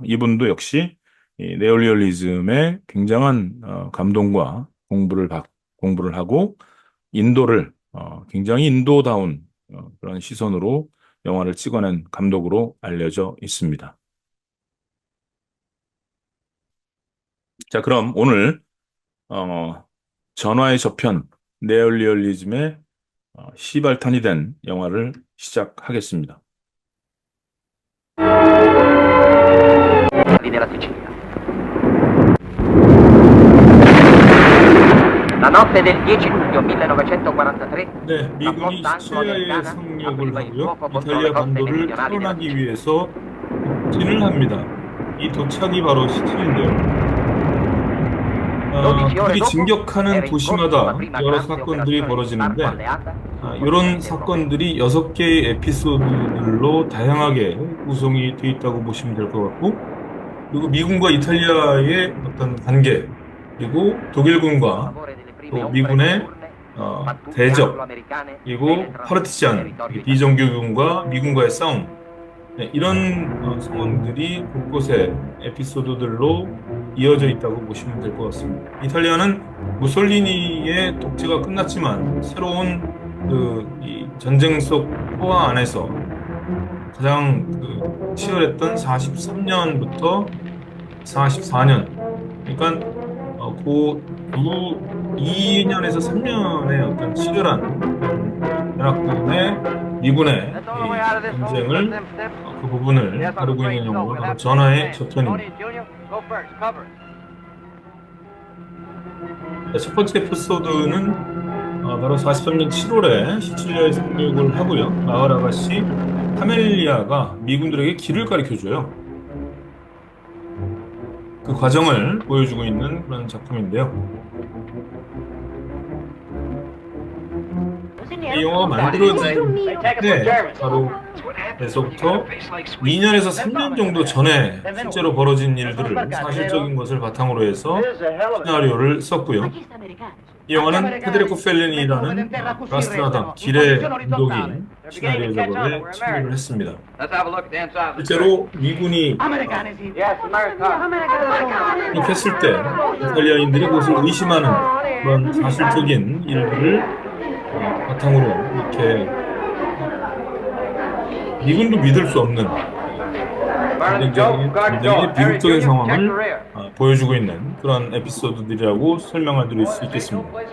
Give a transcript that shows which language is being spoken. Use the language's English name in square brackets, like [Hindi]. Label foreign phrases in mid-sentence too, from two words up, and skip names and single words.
[Korean] 이분도 역시 이 네올리얼리즘의 굉장한 감동과 공부를 하고 인도를 굉장히 인도다운 그런 시선으로 영화를 찍어낸 감독으로 알려져 있습니다. 자, 그럼 오늘 어, 전화의 저편 네올리얼리즘의 시발탄이 된 영화를 시작하겠습니다. [Italian] Della Sicilia. La notte del 10 luglio 1943, [Korean] 네, [Italian] la [Korean] 미군이 [Italian] flotta [Korean] 시리아에 [Italian] anglo-americana [Korean] 상륙을 [Italian] apriva il [Korean] 하고요. [Italian] fuoco contro le [Korean] 이탈리아 [Italian] coste [Korean] 반도를 [Italian] meridionali della [Korean] 탈환하기 [Italian] Sicilia. [Korean] 위해서 진을 합니다. 이 도착이 바로 시칠인데요. [Italian] 12 ore [Korean] 그들이 [Italian] dopo [Korean] 진격하는 [Italian] era in corso la [Korean] 도시마다 [Italian] prima [Korean] 여러 [Italian] grande [Korean] 사건들이 [Italian] operazione di sbarco [Korean] 벌어지는데 [Italian] alleata sul [Korean] 이런 [Italian] continente europeo. [Korean] 사건들이 6개의 에피소드들로 다양하게 구성이 되어 있다고 보시면 될 것 같고 그리고 미군과 이탈리아의 어떤 관계 그리고 [Italian] A [Korean] 독일군과 [Italian] favore delle prime [Korean] 또 [Italian] ombre [Korean] 미군의 [Italian] notturne, le pattuglie [Korean] 대적 [Italian] anglo-americane [Korean] 그리고 [Italian] penetrano nel [Korean] 파르티잔 [Italian] territorio italiano. [Korean] 비정규군과 미군과의 싸움 네, 이런 상황들이 곳곳에 에피소드들로 이어져 있다고 보시면 될 것 같습니다. 이탈리아는 무솔리니의 독재가 끝났지만 새로운 이 전쟁 속 포화 안에서 가장 치열했던 43년부터 44년 그러니까 그 2년에서 3년의 어떤 치열한 그런 연합군의 미군의 [English] That's the only way [Korean] 이 [English] out of this hole is let [Korean] 전쟁을 [English] them step. [Korean] 그 부분을 [English] Yes, I'm [Korean] 다루고 [English] afraid [Korean] 있는 [English] so. [Korean] 영화가 [English] We'll [Korean] 바로 [English] have to take a [Korean] 전하의 [English] stand. [Korean] 저편입니다. [English] Tony, Junior, go first. Cover it. [Korean] 자, 첫 번째 에피소드는 바로 43년 7월에 시칠리아에 상륙을 하고요. 마을 아가씨 카멜리아가 미군들에게 길을 가르쳐줘요. 그 과정을 보여주고 있는 그런 작품인데요. 이 영화가 만들어진 때 바로 에서부터 2년에서 3년 정도 전에 실제로 벌어진 일들을 사실적인 것을 바탕으로 해서 시나리오를 썼고요. 이 영화는 페데리코 펠리니라는 라스트라다 길의 감독이 시나리오 작업에 참여를 했습니다. [English] Let's have a look at the inside of the skirt. [Korean] 실제로 미군이 [English] Yes, America. [Korean] 상륙했을 때 이탈리아인들이 그것을 의심하는 그런 사실적인 일들을 바탕으로 이렇게 미군도 믿을 수 없는 굉장히 비극적인 상황을 보여주고 있는 그런 에피소드들이라고 설명을 드릴 수 있겠습니다.